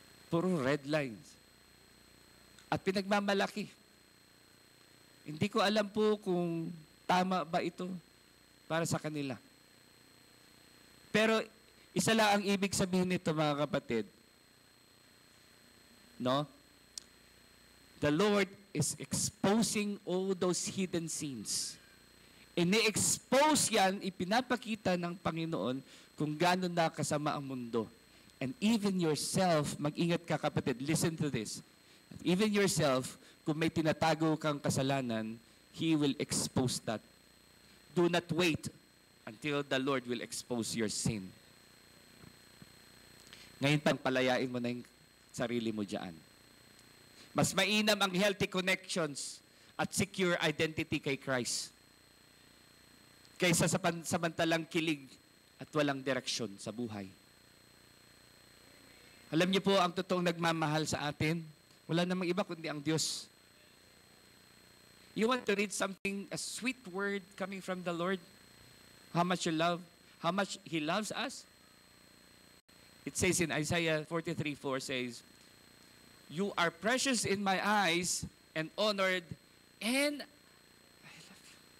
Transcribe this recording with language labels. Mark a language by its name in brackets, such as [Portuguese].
[Filipino] Puro [English] red lines. [Filipino] At pinagmamalaki. Hindi ko alam po kung tama ba ito para sa kanila. Pero isa lang ang ibig sabihin nito, mga kapatid. No? [English] The Lord is exposing all those hidden sins. [Filipino] Ini-expose yan, ipinapakita ng Panginoon kung gaano na kasama ang mundo. [English] And even yourself, [Filipino] mag-ingat ka kapatid, [English] listen to this. Even yourself, [Filipino] kung may tinatago kang kasalanan, [English] He will expose that. Do not wait until the Lord will expose your sin. [Filipino] Ngayon pang palayain mo na yung sarili mo dyan. Mas mainam ang [English] healthy connections [Filipino] at [English] secure identity [Filipino] kay Christ kaysa sa samantalang kilig at walang direksyon sa buhay. Alam niyo po, ang totoong nagmamahal sa atin, wala namang iba kundi ang Diyos. [English] You want to read something, a sweet word coming from the Lord? How much you love, how much He loves us? It says in Isaiah 43:4 says, "You are precious in my eyes and honored, and I love you."